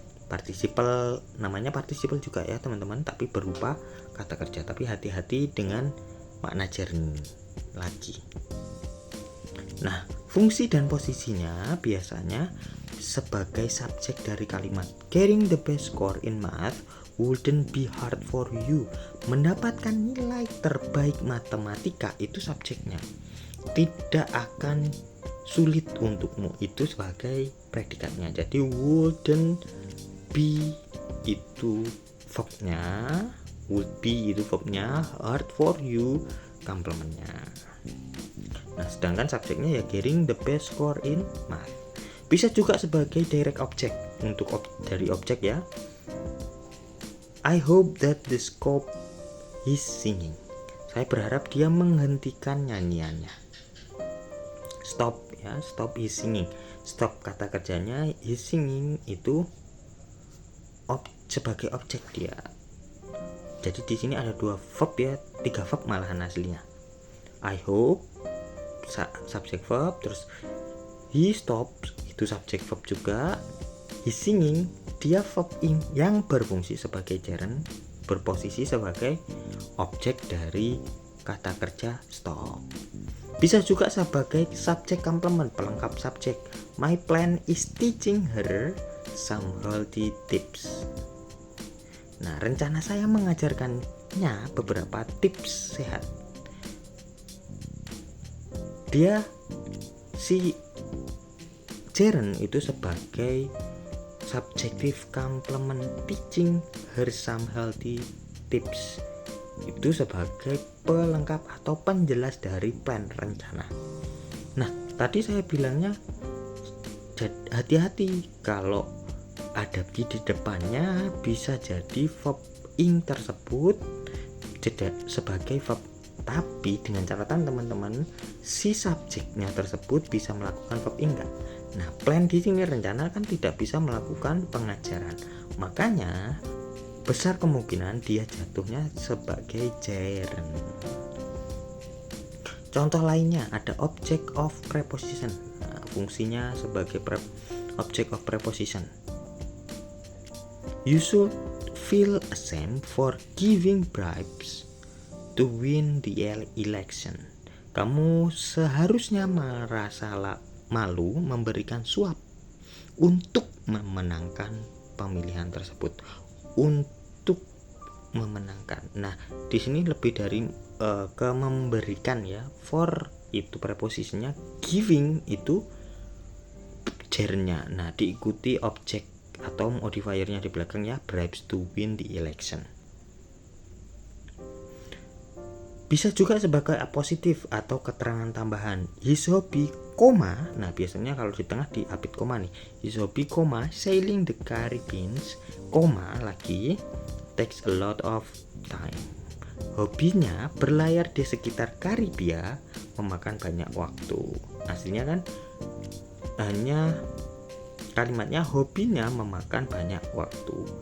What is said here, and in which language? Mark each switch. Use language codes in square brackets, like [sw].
[id] Participle, namanya participle juga ya teman-teman, tapi berupa kata kerja. Tapi hati-hati dengan makna gerund lagi. Nah, fungsi dan posisinya biasanya sebagai subjek dari kalimat. [en] Getting the best score in math wouldn't be hard for you. [id] Mendapatkan nilai terbaik matematika itu subjeknya. Tidak akan sulit untukmu, itu sebagai predikatnya. Jadi [en] wouldn't be [id] itu verbnya, [en] would be [id] itu verbnya, [en] hard for you [id] komplementnya. Nah, sedangkan subjeknya ya [en] getting the best score in math. [id] Bisa juga sebagai direct object untuk dari objek ya. [en] I hope that the scope is singing. [id] Saya berharap dia menghentikan nyanyiannya. Stop ya, [en] stop his singing. [id] Stop kata kerjanya, his singing itu sebagai objek dia. Jadi di sini ada 2 verb ya, 3 verb malahan aslinya. [en] I hope [id] subject verb, terus [en] he stops [id] itu subject verb juga. He singing dia verb ing yang berfungsi sebagai gerund, berposisi sebagai objek dari kata kerja stop. Bisa juga sebagai subject complement, pelengkap subjek. [en] My plan is teaching her some healthy tips. [id] Nah, rencana saya mengajarkannya beberapa tips sehat. Dia si gerund itu sebagai subjective complement [en] teaching her some healthy tips. [id] Itu sebagai pelengkap atau penjelas dari plan, rencana. Nah, tadi saya bilangnya hati-hati kalau ada be di depannya, bisa jadi verb ing tersebut sebagai verb, tapi dengan catatan teman-teman, si subjeknya tersebut bisa melakukan verb ing enggak. Nah, plan di sini rencana kan tidak bisa melakukan pengajaran, makanya besar kemungkinan dia jatuhnya sebagai gerund. Contoh lainnya ada object of preposition. Nah, fungsinya sebagai object of preposition. [en] You should feel ashamed for giving bribes to win the election. [id] Kamu seharusnya merasa malu memberikan suap untuk memenangkan pemilihan tersebut. Untuk memenangkan. Nah, di sini lebih dari ke memberikan ya. [en] For [id] itu preposisinya, giving itu gernya. Nah, diikuti objek atau modifiernya di belakangnya, [en] bribes to win the election. [id] Bisa juga sebagai apositif atau keterangan tambahan. [en] His hobby, [id] koma. Nah, biasanya kalau di tengah diapit koma nih. [en] His hobby, koma, sailing the Caribbean, [id] koma lagi, [en] takes a lot of time. [id] Hobinya berlayar di sekitar Karibia memakan banyak waktu. Aslinya kan hanya kalimatnya hobinya memakan banyak waktu.